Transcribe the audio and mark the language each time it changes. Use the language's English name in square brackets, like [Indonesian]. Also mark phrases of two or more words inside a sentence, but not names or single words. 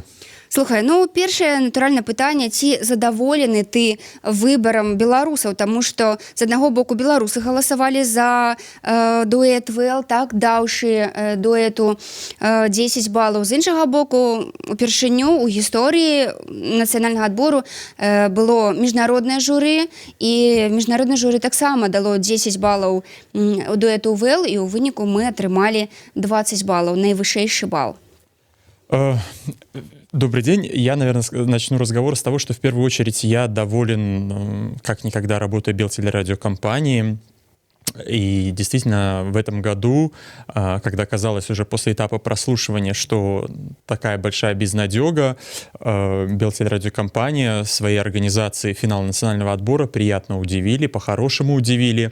[Belarusian] Слухай, першае натуральнае пытанне, ці задаволены ты выбарам беларусаў, таму што з аднаго боку беларусы галасавалі за дуэт «Вэл», так, даўшы дуэту 10 балаў. З іншага боку, упершыню ў гісторыі нацыянальнага адбору было міжнароднае журы, і міжнароднае журы таксама дало 10 балаў дуэту «Вэл», і ў выніку мы атрымалі 20 балаў, найвышэйшы бал. [Russian] Добрый день. Я, наверное, начну разговор с того, что в первую очередь я доволен, как никогда, работой Белтелерадиокомпании. И действительно, в этом году, когда казалось уже после этапа прослушивания, что такая большая безнадега, Белтелерадиокомпания своей организацией финала национального отбора приятно удивили, по-хорошему удивили.